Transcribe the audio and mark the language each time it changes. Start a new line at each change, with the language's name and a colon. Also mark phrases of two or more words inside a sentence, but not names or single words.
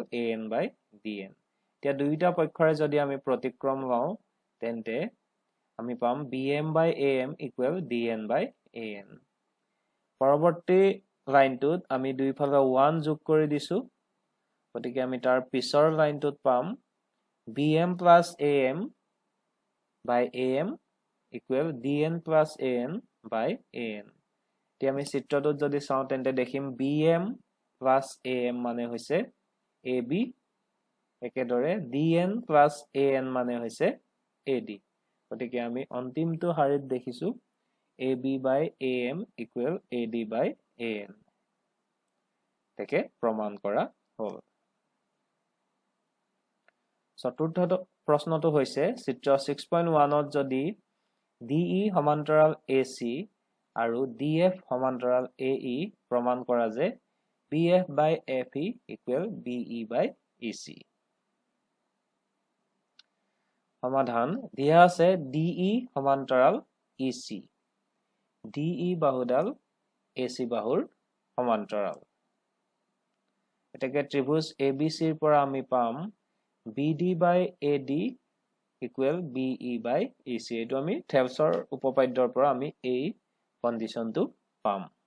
English: AN by DN
Assamese: এতিয়া দুইটা পক্ষৰে যদি আমি প্ৰতিক্ৰম লওঁ তেন্তে আমি পাম
English: BM by AM equal DN by AN
Assamese: পৰৱৰ্তী লাইনটোত আমি দুইফালে 1 যোগ কৰি দিছো গতিকে আমি তাৰ পিছৰ লাইনটোত পাম BM
English: plus AM by AM equal DN plus AN by AN
Assamese: এতিয়া আমি চিত্ৰটোত যদি চাওঁ তেন্তে দেখিম
English: BM plus AM
Assamese: মানে হৈছে AB একেদৰে
English: DN plus AN
Assamese: মানে হৈছে AD গতিকে আমি অন্তিমটো হাৰিত দেখিছো
English: AB by AM equal AD by AN
Assamese: তেকে প্ৰমাণ কৰা হ'ল চতুৰ্থ প্ৰশ্নটো হৈছে চিত্ৰ 6.1 ত যদি DE সমান্তৰাল AC আৰু DF সমান্তৰাল AE প্ৰমাণ কৰা যে
English: BF by FE equal BE by EC
Assamese: সমাধান দিয়া আছে DE সমান্তৰাল EC DE বাহুডাল AC বাহুৰ সমান্তৰাল এটাকে ত্ৰিভুজ ABC ৰ পৰা আমি পাম
English: BD by AD equal BE by EC
Assamese: এটো আমি থেলছৰ উপপাদ্যৰ পৰা আমি এই কন্ডিশনটো পাম